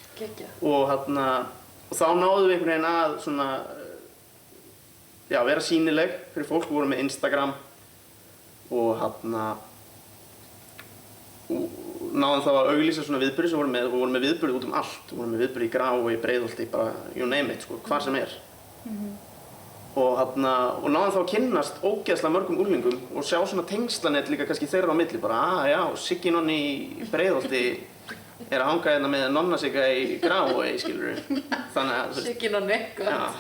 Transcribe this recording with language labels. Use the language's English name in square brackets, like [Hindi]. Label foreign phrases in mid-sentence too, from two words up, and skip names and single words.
[Icelandic] Og þá náðum við einhvern veginn að svona, vera sýnileg fyrir fólk. Við vorum með Instagram og náðum þá að auglýsa svona viðburði sem við vorum með viðburði út allt. Við vorum með viðburði í Grái, Breiðholti, bara [English] you name it, [Icelandic] sko, hvar sem er. Og náðum þá að kynnast ógeðslega mörgum úlingum og sjá svona tengslanet líka kannski þeirra á milli, bara já, Siggi Nonni í Breiðholti er að hanga hérna með Nonna Sigga í Grái, skilurðu. Þannig að Siggi Nonni, gott.